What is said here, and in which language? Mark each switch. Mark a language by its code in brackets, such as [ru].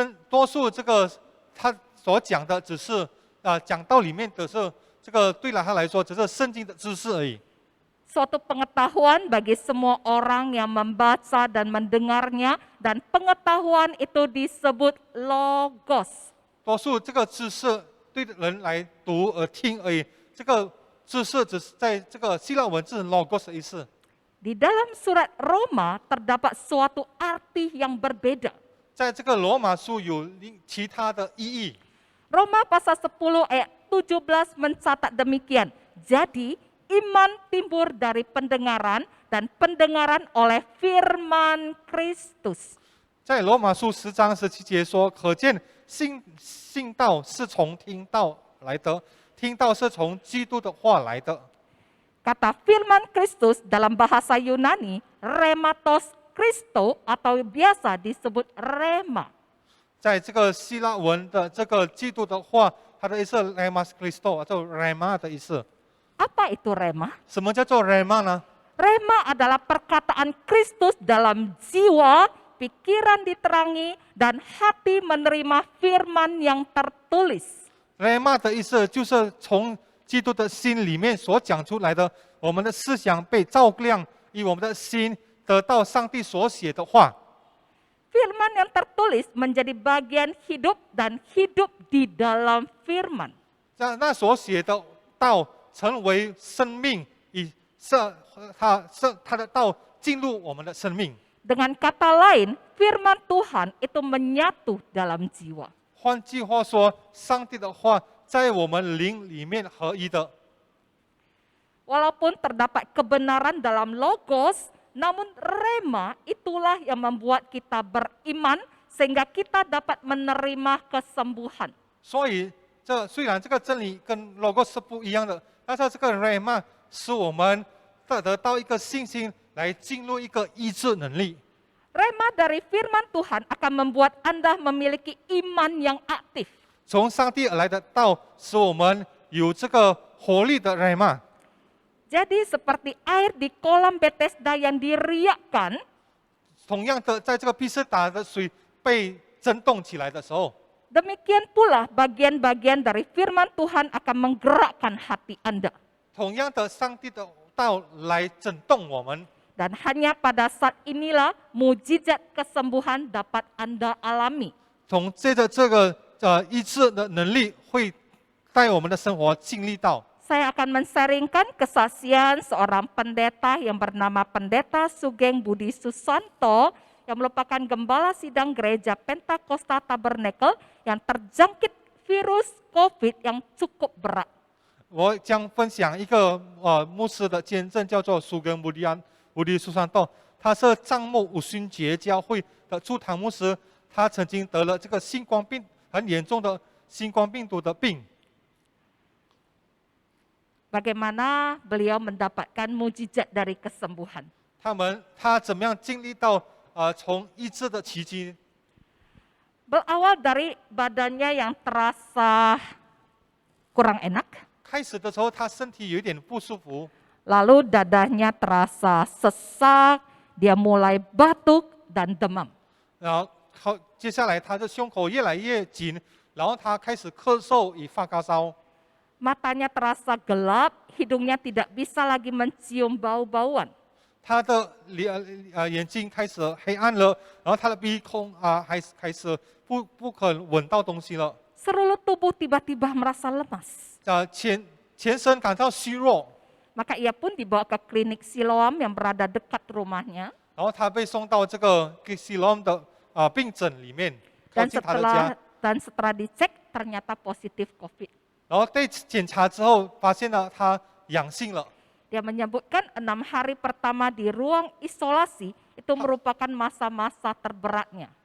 [zh] 多数这个他所讲的只是讲道里面的是这个对了他来说只是圣经的知识而已。 [id] suatu pengetahuan bagi semua orang yang membaca dan mendengarnya, dan pengetahuan itu disebut logos. [zh] 多数这个知识对人来读而听而已，这个知识只是在这个希腊文字 logos 的意思。 [id] Di dalam surat Roma terdapat suatu arti yang berbeda. [zh] 在这个罗马书有其他的意义。 [id] Roma pasal 10 ayat 17 mencatat demikian. Jadi iman timbul dari pendengaran dan pendengaran oleh firman Kristus. [zh] 在罗马书10章17节说，可见信道是从听道来的，听道是从基督的话来的。 [id] Kata firman Kristus dalam bahasa Yunani, rematos Christo atau biasa disebut rema. [zh] 在这个希腊文的这个基督的话，它的意思 remas Christo 就 rema 的意思。 [id] Apa itu rema? [zh] 什么叫做 rema 呢？ [id] Rema adalah perkataan Kristus dalam jiwa, pikiran diterangi, dan hati menerima firman yang tertulis. [zh] rema 的意思就是从基督的心里面所讲出来的，我们的思想被照亮，以我们的心得到上帝所写的话。 [id] Firman yang tertulis menjadi bagian hidup dan hidup di dalam firman. [zh] 那所写的道成为生命，以他的道进入我们的生命。 [id] Dengan kata lain, firman Tuhan itu menyatu dalam jiwa. [zh] 换句话说，上帝的话在我们灵里面合一的。 [id] Walaupun terdapat kebenaran dalam logos, namun rema itulah yang membuat kita beriman sehingga kita dapat menerima kesembuhan. [zh] 所以虽然这个真理跟 logos 是不一样的，但是这个 rema 使我们得到一个信心，来进入一个医治能力。 [id] Rema dari firman Tuhan akan membuat Anda memiliki iman yang aktif. [zh] 从上帝而来的道，使我们有这个活力的 rema。 [id] Jadi seperti air di kolam Bethesda yang diriakkan, [zh] 同样的，在这个毕士达的水被震动起来的时候， [id] demikian pula bagian-bagian dari firman Tuhan akan menggerakkan hati Anda. [zh] 同样的，上帝的道来震动我们。 [id] Dan hanya pada saat inilah mujizat kesembuhan dapat Anda alami. [zh] 从这个医治的能力会在我们的生活经历到。 [id] Saya akan men-sharingkan kesaksian seorang pendeta yang bernama Pendeta Sugeng Budi Susanto yang merupakan gembala sidang gereja Pentakosta Tabernacle yang terjangkit virus COVID yang cukup berat. [zh] 我将分享一个牧师的见证，叫做苏根布迪苏山道，他是帐幕五旬节教会的驻堂牧师，他曾经得了这个新冠病很严重的新冠病毒的病。 [id] Bagaimana beliau mendapatkan mujizat dari kesembuhan? [zh] 他怎么样经历到从医治的奇迹？ [id] Berawal dari badannya yang terasa kurang enak, [zh] 开始的时候他身体有一点不舒服， [id] lalu dadanya terasa sesak, dia mulai batuk dan demam. [zh] 然后接下来他的胸口越来越紧，然后他开始咳嗽与发高烧。 [id] Matanya terasa gelap, hidungnya tidak bisa lagi mencium bau-bauan. [zh] 他的眼睛开始黑暗了，然后他的鼻孔开始不肯闻到东西了。 [id] Seluruh tubuh tiba-tiba merasa lemas. [zh] 全身感到虚弱， [id] Maka ia pun dibawa ke klinik Siloam yang berada dekat rumahnya. [zh] 然后他被送到这个西隆的病诊里面，靠 [id] Dan [zh] 近他的家。 [id] setelah dicek ternyata positif COVID. [zh] 然后被检查之后，发现了他阳性了。 [id] Dia menyebutkan 6 hari pertama di ruang isolasi itu merupakan masa-masa terberatnya.